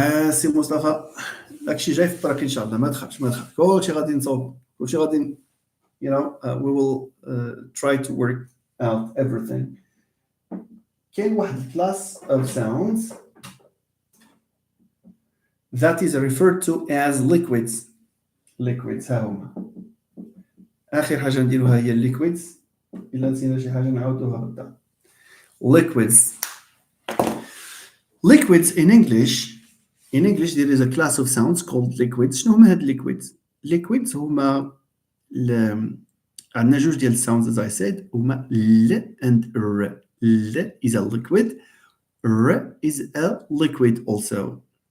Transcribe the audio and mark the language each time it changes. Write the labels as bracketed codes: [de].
[ar] سي مصطفى داكشي جاي في الطريق ان شاء الله، ما تخافش ما تخافش، كلشي غادي نصوب، كلشي غادي [en] we will try to work out everything. [ar] كاين واحد [en] class of sounds that is referred to as liquids. [ar] liquids ها هما. آخر حاجة نديروها هي liquids. إلا نسينا شي حاجة نعاودوها غدا. [en] Liquids. Liquids in English there is a class of sounds called liquids. [ar] شنو هما هاد liquids؟ liquids هما عندنا جوج ديال [en] sounds as I said [ar] هما l and r. [en] l is a liquid, r is a liquid also.